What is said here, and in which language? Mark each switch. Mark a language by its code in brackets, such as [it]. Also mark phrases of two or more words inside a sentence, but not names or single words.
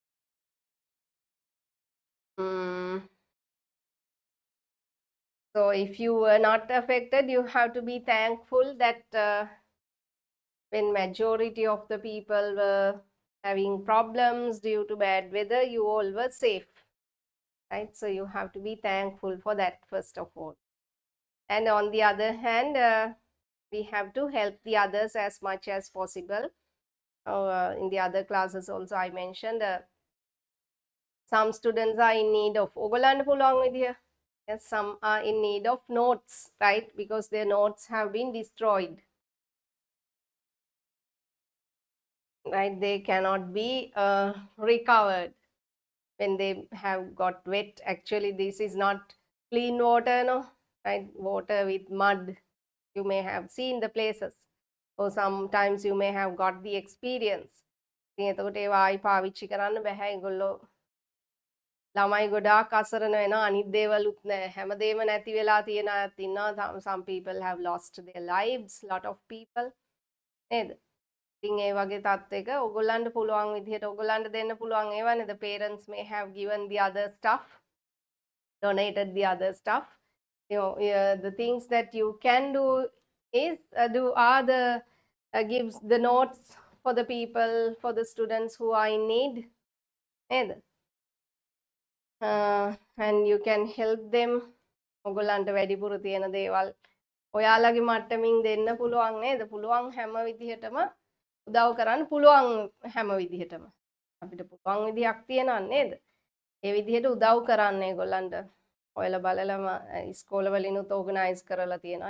[en] So if you were not affected, you have to be thankful that when majority of the people were having problems due to bad weather, you all were safe, right? So you have to be thankful for that first of all. And on the other hand, we have to help the others as much as possible. In the other classes also I mentioned some students are in need of [si] ඔගොල්ලන්ට පුළුවන් විදිය. [en] Yes, some are in need of notes, right? Because their notes have been destroyed. Right? They cannot be recovered when they have got wet. Actually, this is not clean water, no? Right? Water with mud. You may have seen the places. Or sometimes you may have got the experience. [si] ඉතින් එතකොට ඒවා ආයි පාවිච්චි කරන්න බෑ. ඒගොල්ලෝ ළමයි ගොඩාක් අසරණ වෙනවා. අනිත් දේවලුත් නැහැ. හැමදේම නැති වෙලා තියෙන අයත් ඉන්නවා. [en] Some people have lost their lives, lot of people. [si] නේද? ඉතින් ඒ වගේ තත්ත්වයක ඔයගොල්ලන්ට පුළුවන් විදිහට ඔයගොල්ලන්ට දෙන්න පුළුවන් ඒවානේ. [en] The parents may have given the other stuff, donated the other stuff. The things that you can do is gives the notes for the people, for the students who are in need. නේද? And you can help them. [si] ඔගොල්ලන්ට වැඩිපුර තියෙන දේවල් ඔයාලගේ මට්ටමින් දෙන්න පුළුවන් නේද? පුළුවන් හැම විදිහටම උදව් කරන්න පුළුවන් හැම විදිහටම. අපිට පුළුවන් විදිහක් තියෙනවා නේද? ඒ විදිහට උදව් කරන්න ඒගොල්ලන්ට. ඔයාලා බලලම ඉස්කෝලවලිනුත් ඕගනයිස් කරලා තියෙනවා.